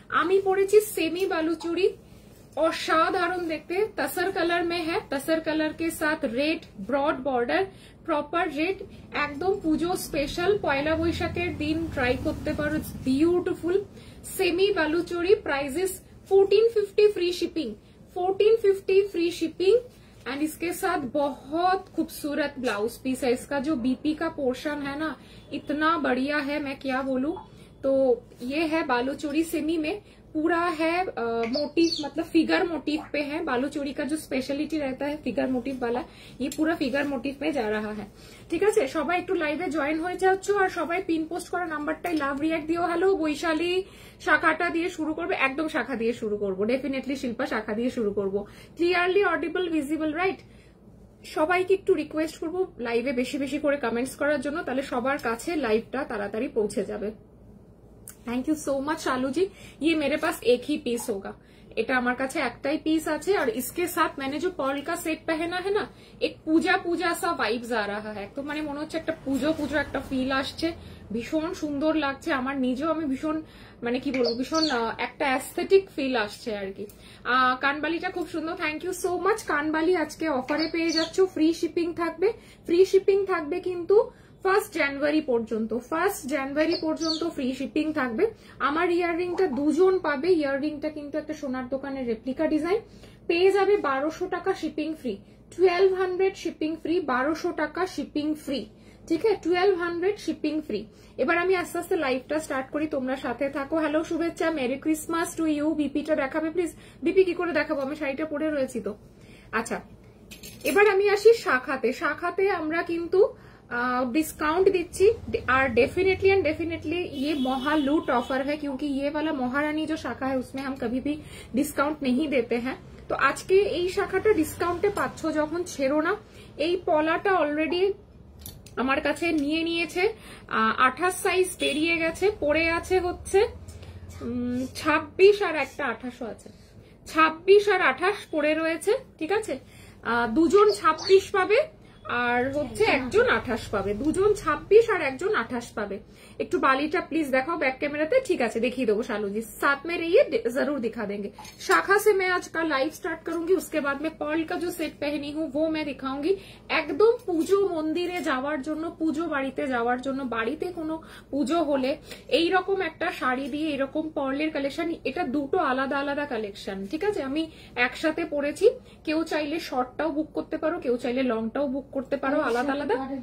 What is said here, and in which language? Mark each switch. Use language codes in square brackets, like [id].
[bn] আমি পরেছি সেমি বালুচুরি, অসাধারণ দেখতে, [hi] तसर कलर में है, तसर कलर के साथ red broad border, proper red, [bn] একদম পুজো স্পেশাল, পয়লা বৈশাখের দিন ট্রাই করতে পারো, it's beautiful. Semi Baluchari, price is [hi] 1450 free shipping, 1450 free shipping. And इसके साथ बहुत खूबसूरत ब्लाउज पीस है। इसका जो बीपी का पोर्शन है ना इतना बढ़िया है, मैं क्या बोलूं। तो ये है बालूचोरी सेमी में, पूरा है मोटिव, मतलब फिगर मोटिव पे है। बालूचोरी का जो स्पेशलिटी रहता है फिगर मोटिव वाला, ये पूरा फिगर मोटिव में जा रहा है। [bn] ঠিক আছে, সবাই একটু লাইভে জয়েন হয়ে যাচ্ছ আর সবাই পিন পোস্ট করা নাম্বারটাই লাভ রিয়াক্ট দিও। হ্যালো বৈশালী, শাখাটা দিয়ে শুরু করবে? একদম শাখা দিয়ে শুরু করবো, ডেফিনেটলি শিল্পা শাখা দিয়ে শুরু করবো। Clearly audible, visible, right? সবাইকে একটু রিকোয়েস্ট করবো লাইভে বেশি বেশি করে কমেন্টস করার জন্য, তাহলে সবার কাছে লাইভটা তাড়াতাড়ি পৌঁছে যাবে। [hi] थैंक यू सो मच शालू जी। ये मेरे पास एक ही पीस होगा, [bn] এটা আমার কাছে একটাই পিস আছে। [hi] और इसके साथ मैंने जो पर्ल का सेट पहना है ना, एक पूजा पूजा सा वाइब्स आ रहा है। [bn] तो মানে মনে হচ্ছে একটা পুজো পুজো একটা ফিল আসছে, ভীষণ সুন্দর লাগছে। আমার নিজেও আমি ভীষণ মানে কি বলবো, ভীষণ একটা অ্যাস্থেটিক ফিল আসছে আর কি। কানবালিটা খুব সুন্দর, থ্যাংক ইউ সো মাচ। কানবালি আজকে অফারে পেয়ে যাচ্ছ, ফ্রি শিপিং থাকবে। ফ্রি শিপিং থাকবে কিন্তু 1 জানুয়ারি পর্যন্ত, 1 জানুয়ারি পর্যন্ত ফ্রি শিপিং থাকবে। আমার ইয়াররিংটা দুজন পাবে। ইয়াররিংটা কিন্তু একটা সোনার দোকানের রেপ্লিকা ডিজাইন, পেয়ে যাবে 1200 টাকা শিপিং ফ্রি, 1200 শিপিং ফ্রি, 1200 টাকা শিপিং ফ্রি। ঠিক আছে, 1200 শিপিং ফ্রি। এবার আমি আস্তে আস্তে লাইভটা স্টার্ট করি, তোমরা সাথে থাকো। হ্যালো, শুভেচ্ছা, মেরি ক্রিসমাস টু ইউ। বিপিটা দেখাবে প্লিজ? বিপি কি করে দেখাবো, আমি শাড়িটা পরে রয়েছি তো। আচ্ছা, এবার আমি আসি শাখাতে। শাখাতে আমরা কিন্তু [hi] डिस्काउंट दीची और डेफिनेटली एंड डेफिनेटली ये महा लूट ऑफर है, क्योंकि ये वाला महारानी जो शाखा है उसमें हम कभी भी डिस्काउंट नहीं देते हैं। तो आज के [bn] এই শাখাটা ডিসকাউন্টে পাচ্ছ যখন, ছেড়ো না। এই পলাটা অলরেডি আমার কাছে নিয়ে নিয়েছে, 28 সাইজ পেরিয়ে গেছে, পড়ে আছে হচ্ছে 26 আর একটা 28 আছে, 26 আর 28 পড়ে রয়েছে। ঠিক আছে, দুজন 26 পাবে আর হচ্ছে একজন 28 পাবে, দুজন 26 আর একজন 28 পাবে। একটু বালিটা প্লিজ দেখাও बैक कैमराতে। ঠিক আছে, দেখিয়ে দেবো [hi] शालू जी, साथ में रहिए, जरूर दिखा देंगे। शाखा से मैं आज का लाइव स्टार्ट करूंगी, उसके बाद में पर्ल का जो सेट पहनी हूँ वो मैं दिखाऊंगी। [bn] একদম পুজো মন্দিরে যাওয়ার জন্য, পুজো বাড়িতে যাওয়ার জন্য, বাড়িতে কোনো পুজো হলে এইরকম একটা শাড়ি দিয়ে এরকম পার্লের কালেকশন, এটা দুটো আলাদা আলাদা কালেকশন। ঠিক আছে, আমি একসাথে পরেছি। কেউ চাইলে শর্টটাও বুক করতে পারো, কেউ চাইলে লংটাও বুক করতে পারো, আলাদা আলাদা।